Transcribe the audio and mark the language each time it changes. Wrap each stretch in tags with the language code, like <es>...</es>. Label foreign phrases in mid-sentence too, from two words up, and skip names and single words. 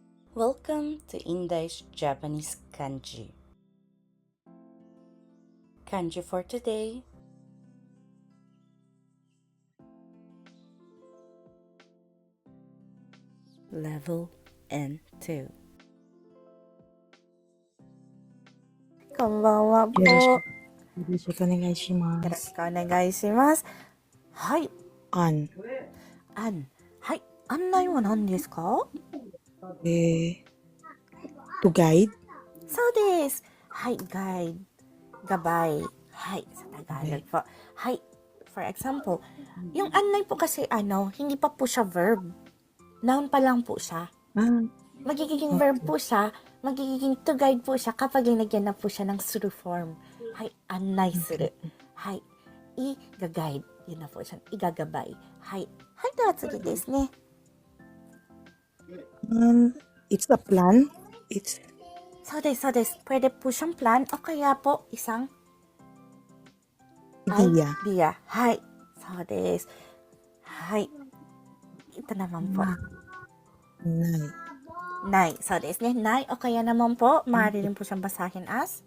<en>Welcome to Indai's Japanese Kanji. Kanji for today. Level N2.</en> <ja>こんばんはぽ。よろしくお願いしまよろしす。くお願いします。はい。案。はい。案内は何ですか？</ja> <en>To guide.</en> <ja>そうです。はい。Gabay. Hi.</ja> <tl>Sa Tagalog po. Hi.</tl> <en>For example,</en> <tl>yung annay po kasi hindi pa po siya verb. Noun pa lang po siya. Magiging verb po siya, magiging</tl> <en>to guide</en> <tl>po siya kapag linagyan na po siya ng suru form.</tl> <ja>はい、案内する。はい,</ja> <tl>i-guide. Yun na po siya. Igagabay.</tl> <ja>Hay, では次ですね.</ja> <en>It's a plan.</en> <ja>そうです.</ja> <tl>Pwede po siyang plan o kaya po isang idea.</tl> <ja>はい、そうです。はい,</ja> <tl>ito naman po.</tl> <ja>内。そうですね.</ja> <tl>Nai o kaya naman po, maaari rin po siyang basahin as</tl>